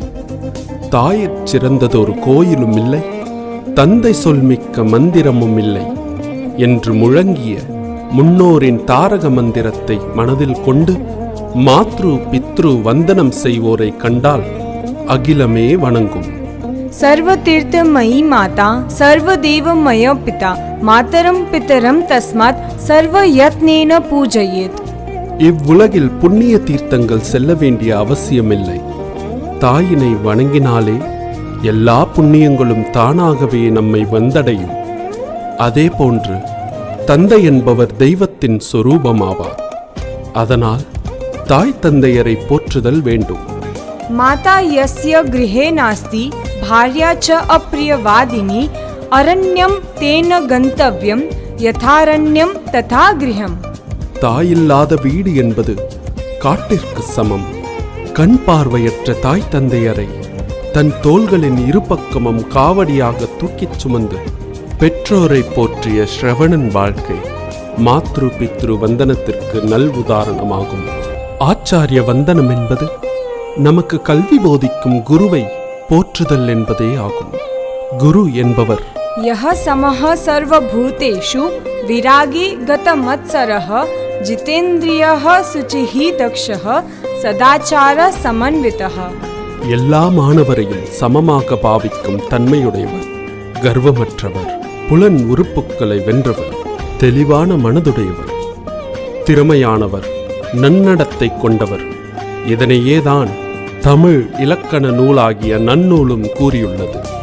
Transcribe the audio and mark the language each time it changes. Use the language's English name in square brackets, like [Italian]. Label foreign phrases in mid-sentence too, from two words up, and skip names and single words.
[Tamil] தாயிற் சிறந்ததொரு கோயிலும் இல்லை, தந்தை சொல்மிக்க மந்திரமும் இல்லை என்று முழங்கிய முன்னோரின் தாரக மந்திரத்தை மனதில் கொண்டு மாத்ரு பித்ரு வந்தனம் செய்வோரை கண்டால் அகிலமே வணங்கும். [Sanskrit] सर्वतीर्थमयी माता सर्वदेवमय पिता मातरं पितरं तस्मात् सर्वयत्नेन पूजयेत्. [Tamil] இவ்வுலகில் புண்ணிய தீர்த்தங்கள் செல்ல வேண்டிய அவசியமில்லை. தாயினை வணங்கினாலே எல்லா புண்ணியங்களும் தானாகவே நம்மை வந்தடையும். அதே போன்று தந்தை என்பவர் தெய்வத்தின் சொரூபமாவார். அதனால் தாய் தந்தையரை போற்றுதல் வேண்டும். [Sanskrit] माता यस्य गृहे नास्ति भार्या च अप्रियवादिनी अरण्यं तेन गन्तव्यं यथारण्यं तथा गृहम्. [Tamil] தாயில்லாத வீடு என்பது காட்டிற்கு சமம். கண் பார்வையற்ற தாய் தந்தையரை தன் தோள்களின் இருபக்கமும் காவடியாக தூக்கிச் சுமந்து பெற்றோரை போற்றிய ஸ்ரவணன் வாழ்க்கை மாத்ரு பித்ரு வந்தனத்திற்கு நல் உதாரணமாகும். ஆச்சாரிய வந்தனம் என்பது நமக்கு கல்வி போதிக்கும் குருவை போற்றுதல் என்பதே ஆகும். குரு என்பவர் [Sanskrit] यः समः सर्वभूतेषु विरागी गतमत्सरः जितेन्द्रियः शुचिः दक्षः सदाचार समन्वितः. [Tamil] எல்லா மாணவரையும் சமமாக பாவிக்கும் தன்மையுடையவர், கர்வமற்றவர், புலன் உறுப்புக்களை வென்றவர், தெளிவான மனதுடையவர், திறமையானவர், நன்னடத்தை கொண்டவர். இதனையேதான் தமிழ் இலக்கண நூலாகிய நன்னூலும் கூறியுள்ளது.